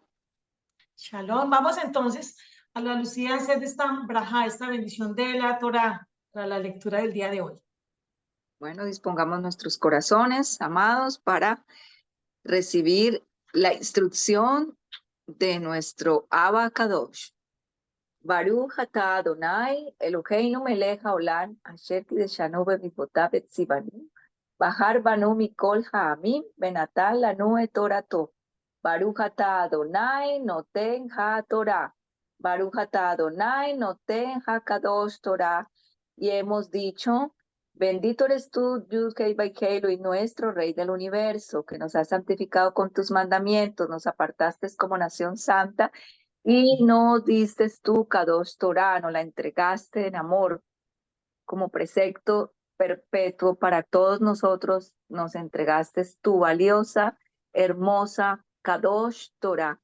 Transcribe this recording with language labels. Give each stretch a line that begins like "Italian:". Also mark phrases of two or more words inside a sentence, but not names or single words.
Spanish: Shalom. Vamos entonces a la Lucía a hacer esta braja, esta bendición de la Torá para la lectura del día de hoy. Bueno, dispongamos nuestros corazones, amados, para recibir la instrucción de nuestro
Hebrew: אבא קדוש. ברוך אתה אדני אלהינו מלך העולם אשר קדשנו במצותיו וצונו בחר בנו מכל העמים ונתן לנו את תורתו. ברוך אתה אדני נותן התורה. ברוך אתה אדני נותן הקדוש תורה.
Spanish: Y hemos dicho, bendito eres tú,
Hebrew: יוד הי ואו הי,
Spanish: y nuestro Rey del universo, que nos has santificado con tus mandamientos, nos apartaste como nación santa, y nos diste tú,
Hebrew: קדוש תורה,
Spanish: nos la entregaste en amor como precepto perpetuo para todos nosotros, nos entregaste tu valiosa, hermosa
Hebrew: קדוש תורה.